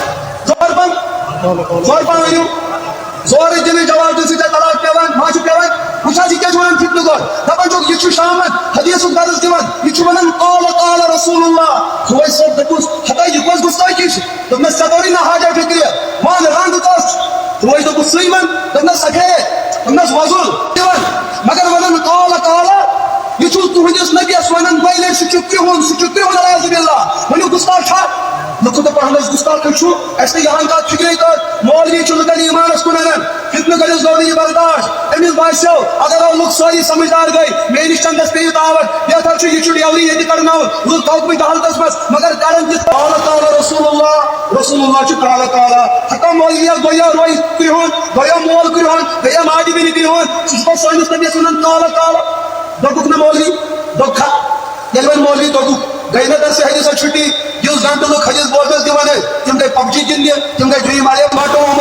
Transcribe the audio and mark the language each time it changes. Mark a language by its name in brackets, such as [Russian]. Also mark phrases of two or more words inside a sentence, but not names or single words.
[Kashmiri] زور پہن ؤنِو زور دِنہٕ جواب دِنہٕ سۭتۍ طلاق پیوان ما چھُ پیوان وٕچھ حظ یہِ کیٛاہ چھُ ونان فتنہٕ گوٚر دپان چھُکھ یہِ چھُ شامن حدیثُک درس دِوان یہِ چھُ ونان [Arabic] قال قال رسول اللہ [Kashmiri] خۄش صٲب دوٚپُس ہتا یہِ کۄس گُستاخی چھِ دوٚپنس ژےٚ توٚرُے نہ حاجہ فِکرِ ون رنٛگ کۄس خۄش دوٚپُس سُے ون دوٚپنس سفید دوٚپنس وۄزُل دِوان مگر ونان [Arabic] قال قال [Kashmiri] یہ تہندس نبیس ونان دۄیہِ لٹہِ سُہ چھُ کرٛہُن [Arabic] العیاذ باللہ [Kashmiri] ؤنِو گُستاخ چھا لُکو دوٚپ اہن حظ گُستاخ چھُ اَسہِ نہٕ یہان کتھ فکرے کٔر مولوی چھُ لُکن ایمانس کُن انان فتنہٕ کٔرِس گوٚو نہٕ یہِ برداشت أمِس باسیو اگر او لُکھ سٲری سمجھدار گٔے میٲنِس چندس پیٚیہِ دعوت بہتر چھُ یہِ چھُ ڈیوری ییٚتہِ کرناوُن لُکھ تھوکمٕتۍ حالتس منٛز مگر کرن تہِ [Arabic] قال قال رسول اللہ [Kashmiri] چھُ [Arabic] قال قال [Kashmiri] ہتا مولویس گوٚو روے کرٛہُن گوٚو مول کرٛہُن گٔیے ماجہِ بیٚنہِ کرٛہُن سُہ چھُ پتہٕ سٲنِس نبیس ونان [Arabic] قال قال [Kashmiri] دوٚپُکھ نہٕ مولوی دوٚپ کھا ییٚلہِ وۄنۍ مولوی دوٚپُکھ گٔے نہٕ تتھ حدیثس چھُٹی یُس گنٹہٕ لُکھ حدیث بوزنس دِوان ٲسۍ تِم گٔے پب جی گِنٛدنہِ تِم گٔے ڈرٛیٖم علیف باٹو آمُت